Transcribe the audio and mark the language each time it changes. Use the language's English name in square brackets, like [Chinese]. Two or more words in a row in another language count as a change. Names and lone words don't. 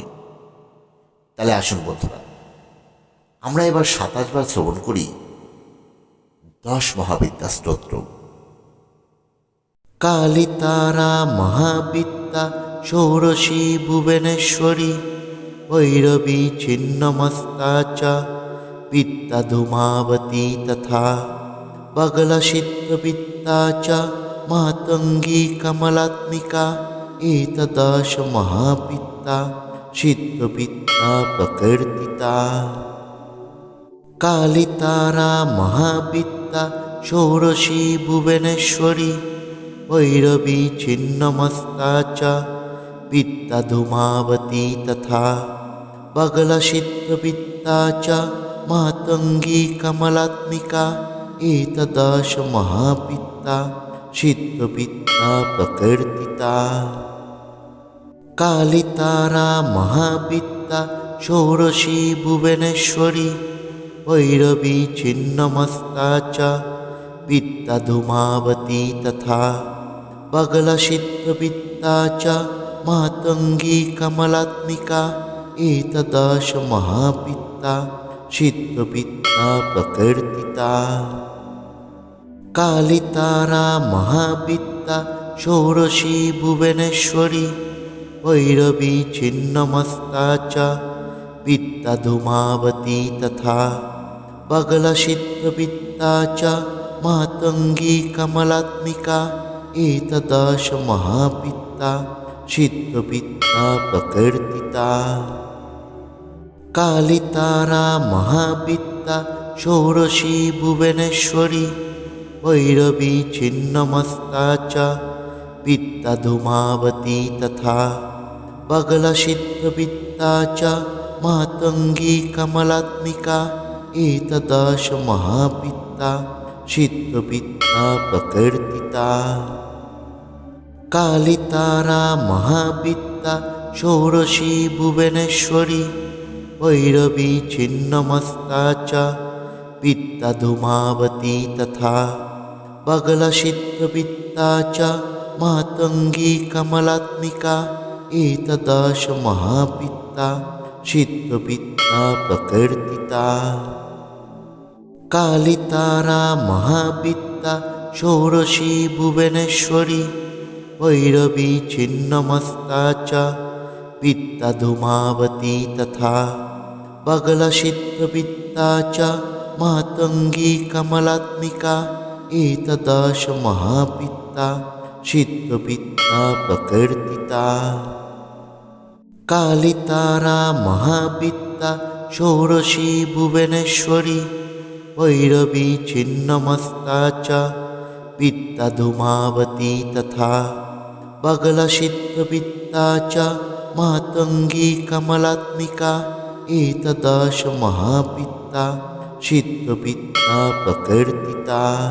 [Bangla] তাহলে আসুন বন্ধুরা, আমরা এবার 27 বার শ্রবণ করি 10 মহাবিদ্যা স্তোত্র। [Sanskrit] কালী তারা মহাবিদ্যা ষোড়শী ভুবনেশ্বরী ভৈরবী ছিন্নমস্তা চ বিদ্যা ধূমাবতী তথা বগলা সিদ্ধবিদ্যা চ মাতঙ্গী কমলাত্মিকা এতদশ মহাবিদ্যা সিদ্ধবিদ্যা প্রকীর্তিতা। কালী তারা মহাবিদ্যা ষোড়শী ভুবনেশ্বরী ভৈরবী ছিন্নমস্তা চ বিদ্যা ধূমাবতী তথা বগলা সিদ্ধবিদ্যা চ মাতঙ্গী কমলাত্মিকা এতদশ মহাবিদ্যা সিদ্ধবিদ্যা প্রকীর্তিতা। কালী তারা মহাবিদ্যা ষোড়শী ভুবনেশ্বরী ভৈরবী ছিন্নমস্তা চ বিদ্যা ধূমাবতী তথা বগলা সিদ্ধবিদ্যা চ মাতঙ্গী কমলাত্মিকা এতদশ মহাবিদ্যা সিদ্ধবিদ্যা প্রকীর্তিতা। কালী তারা মহাবিদ্যা ষোড়শী ভুবনেশ্বরী ভৈরবী ছিন্নমস্তা চ বিদ্যা ধূমাবতী তথা বগলা সিদ্ধবিদ্যা চ মাতঙ্গী কমলাত্মিকা এতদশ মহাবিদ্যা সিদ্ধবিদ্যা প্রকীর্তিতা। কালী তারা মহাবিদ্যা ষোড়শী ভুবনেশ্বরী ভৈরবী ছিন্নমস্তা চ বিদ্যা ধূমাবতী তথা বগলা সিদ্ধবিদ্যা চ মাতঙ্গী কমলাত্মিকা এতদশ মহাবিদ্যা সিদ্ধবিদ্যা প্রকীর্তিতা। কালী তারা মহাবিদ্যা ষোড়শী ভুবনেশ্বরী ভৈরবী ছিন্নমস্তা চ বিদ্যা ধূমাবতী তথা বগলা সিদ্ধবিদ্যা চ মাতঙ্গী কমলাত্মিকা এতদশ মহাবিদ্যা সিদ্ধবিদ্যা প্রকীর্তিতা। কালী তারা মহাবিদ্যা ষোড়শী ভুবনেশ্বরী ভৈরবী ছিন্নমস্তা চ বিদ্যা ধূমাবতী তথা বগলা সিদ্ধবিদ্যা চ মাতঙ্গী কমলাত্মিকা এতদশ মহাবিদ্যা সিদ্ধবিদ্যা প্রকীর্তিতা। কালী তারা মহাবিদ্যা ষোড়শী ভুবনেশ্বরী भैरवी छिन्नमस्ता च वित्तधूमावती तथा बगलसिद्धवित्ता च मातंगी कमलात्मिका एतदश महापित्ता सिद्धवित्ता प्रकीर्तिता